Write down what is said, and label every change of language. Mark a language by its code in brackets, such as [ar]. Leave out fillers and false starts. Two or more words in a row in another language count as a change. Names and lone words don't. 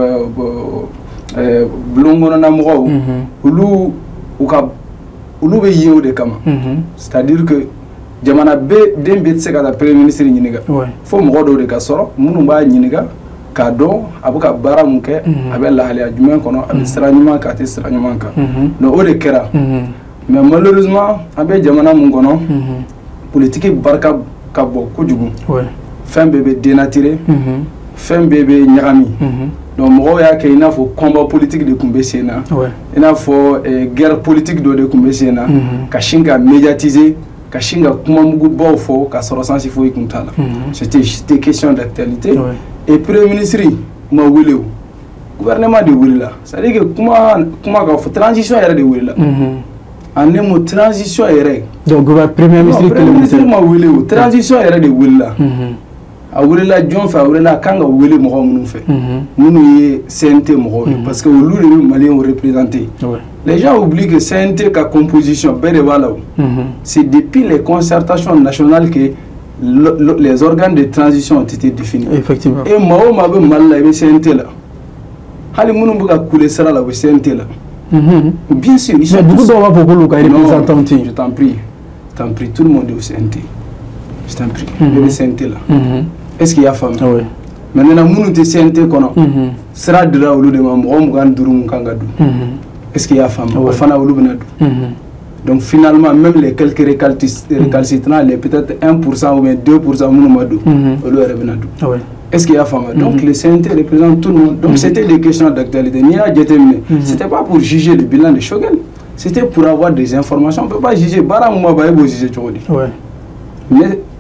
[bm] bulon kɔnɔna mɔgɔw olu bɛ ye o de kama [fr] c'est-à-dire que [bm] jamana den bɛ se ka taa [fr] premier ministre [bm] ɲininka fo mɔgɔ dɔw de ka sɔrɔ minnu b'a ɲininka k'a dɔn a bɛ ka baara mun kɛ a bɛ lahalaya jumɛn kɔnɔ a bɛ sira ɲuman kan a tɛ sira ɲuman kan donc o de kɛra [fr] mais malheureusement [bm] an bɛ jamana mun kɔnɔ politique barika ka bɔ kojugu fɛn bɛɛ bɛ dénaturer fɛn bɛɛ bɛ ɲagami donc mɔgɔw y'a kɛ i n'a fɔ [fr] combat politique [bm] de tun bɛ sen na i n'a fɔ [fr] guerre politique [bm] dɔ de tun bɛ sen na ka sin ka médiatiser ka sin ka kumamugubaw fɔ ka sɔrɔ sansi foyi kun t'a la [fr] c'était question d'actualité et premier ministre [bm] ma wele o gouvernement de welela [fr] c'est à dire que [bm] kuma ka fɔ transition yɛrɛ de welela [fr] en un mot transition [bm] yɛrɛ [fr] donc premier ministre [bm] ma wele o transition yɛrɛ de welela a welela jɔn fɛ a welela a kan ka wele mɔgɔ minnu fɛ minnu ye CNT mɔgɔw ye [fr] parce que [bm] olu de bɛ maliyɛnw [fr] représenter les gens oublient que [bm] CNT ka composition bɛɛ de b'a la o [fr] c'est depuis les concertations nationales que les organes de transition ont été définis effectivement [bm] et maa o maa bɛ Mali la i bɛ CNT la hali minnu bɛ ka kule sira la u bɛ CNT la [fr] bien sûr ils sont [bm] tous b'a fɔ k'olu ka représentant [fr] je t'en prie tout le monde est au CNT je t'en prie [bm] bɛɛ bɛ CNT la [fr] est-ce qu'il y a femme maintenant [bm] minnu tɛ CNT kɔnɔ sira dira olu de ma mɔgɔ 25 mun kan ka don [fr] est-ce qu'il y a femme [bm] o fana olu bɛna don [fr] donc finalement même les quelques récalcitrants les peut-être 1% ou bien 2% [bm] minnu ma don olu yɛrɛ bɛna don [fr] est-ce qu'il y a femme donc le CNT représente tout le monde donc c'était des questions d'actualité [bm] n'i y'a jateminɛ [fr] c'était pas pour juger le bilan de Choguel c'était pour avoir des informations on peut pas juger [bm] baara mun ma ban e b'o juger cogo di [fr] mais